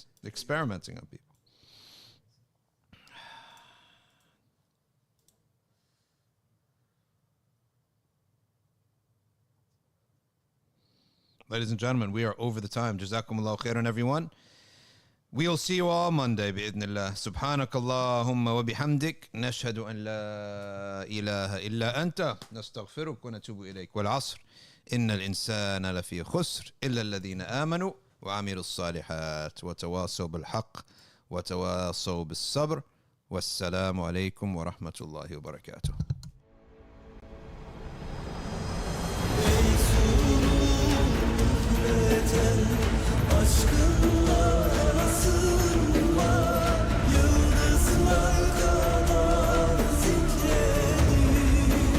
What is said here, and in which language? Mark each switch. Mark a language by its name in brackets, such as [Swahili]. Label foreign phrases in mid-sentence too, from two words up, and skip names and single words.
[English] Experimenting on people. Ladies and gentlemen, we are over the time. [Arabic] جزاكم الله خيرا, [English] everyone. We'll see you all Monday, [Arabic] bi'idhnillah. سبحانك اللهم وبحمدك. نشهد أن لا إله إلا أنت. نستغفرك ونتوب إليك. والعصر. إن الإنسان لفي خسر. إلا الذين آمنوا وعملوا الصالحات. وتواصوا بالحق. وتواصوا بالصبر. والسلام عليكم ورحمة الله وبركاته. Aşkınla arasında yıldızlar kadar zikredin.